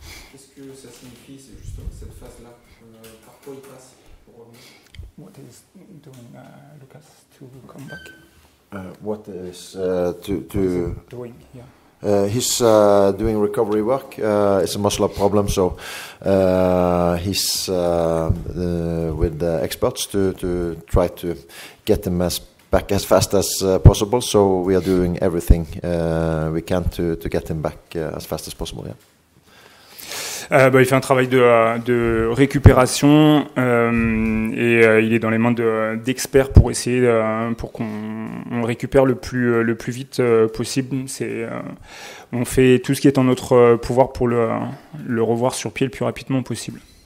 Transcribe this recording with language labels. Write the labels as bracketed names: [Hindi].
[French] Qu'est-ce que ça signifie, c'est justement cette phase-là? Par quoi il passe pour revenir? [English] What is doing Lucas to come back? What is Doing, yeah. He's doing recovery work. It's a muscle up problem, so he's with experts to try to get him back as fast as possible. So we are doing everything we can to get him back as fast as possible. Yeah. [French] Il fait un travail de récupération et il est dans les mains d'experts pour essayer pour qu'on le récupère le plus vite possible. On fait tout ce qui est en notre pouvoir pour le revoir sur pied le plus rapidement possible.